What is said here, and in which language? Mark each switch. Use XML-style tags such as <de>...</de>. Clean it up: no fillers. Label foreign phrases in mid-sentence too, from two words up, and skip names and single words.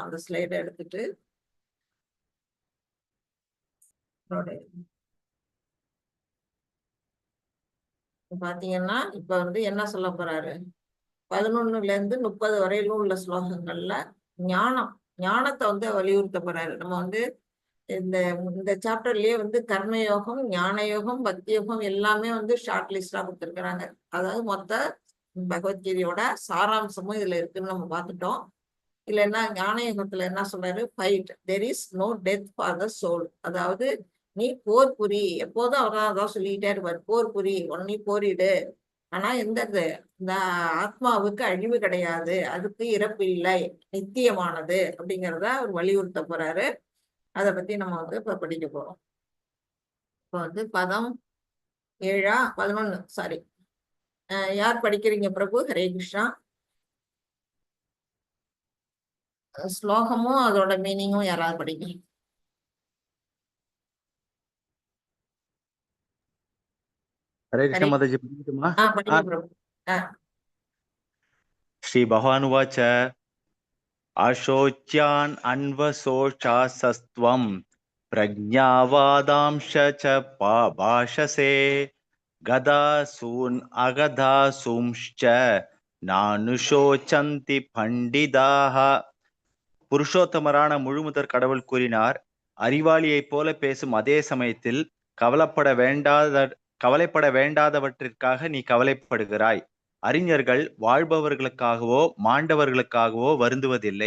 <ta>அந்த ஸ்லைடை எடுத்துட்டு பாத்தீங்கன்னா இப்ப வந்து என்ன சொல்ல போறாரு, 11ல இருந்து 30 வரையிலும் உள்ள ஸ்லோகங்கள்ல ஞானம் ஞானத்தை வந்து வலியுறுத்த போறாரு. நம்ம வந்து இந்த இந்த சாப்டர்லயே வந்து கர்மயோகம், ஞான யோகம், பக்தி யோகம் எல்லாமே வந்து</ta> <en>short list</en> <ta>கொடுத்துருக்குறாங்க. அதாவது மொத்த பகவத்கீதையோட சாராம்சமும் இதுல இருக்குன்னு நம்ம பார்த்துட்டோம். இதுல என்ன ஞான யோகத்துல என்ன சொல்றாரு,</ta> <en>fight there is no death for the soul.</en> <ta>அதாவது நீ போர் புரி, எப்போதும் அவர் அதான் சொல்லிக்கிட்டே இருப்பார், போர் புரி, நீ போரிடு. ஆனா இந்த ஆத்மாவுக்கு அழிவு கிடையாது, அதுக்கு இறப்பு இல்லை, நித்தியமானது அப்படிங்கிறத அவர் வலியுறுத்த போறாரு. அதை பத்தி நம்ம வந்து இப்ப படிக்க போறோம். இப்போ வந்து பதம் 11 சாரி. யார் படிக்கிறீங்க பிரபு? ஹரே கிருஷ்ணா. ஸ்லோகமும் அதோட மீனிங்கும் யாராவது படிங்க.</ta> <hi>हरे कृष्ण</hi> <ta>ஹரே माताजी படிக்கட்டுமா? படிங்க பிரபு.</ta> <sa>श्री भगवान उवाच अशोच्यान् अन्वशोचासस्त्वं प्रज्ञावादांश च भाषसे गदासून् अगदासूंश्च नानुशोचन्ति पण्डिताः.</sa> <ta>புருஷோத்தமரான முழுமுதற் கடவுள் கூறினார், அறிவாளியைப் போல பேசும் அதே சமயத்தில் கவலைப்பட வேண்டாதவற்றிற்காக நீ கவலைப்படுகிறாய். அறிஞர்கள் வாழ்பவர்களுக்காகவோ மாண்டவர்களுக்காகவோ வருந்துவதில்லை.</ta>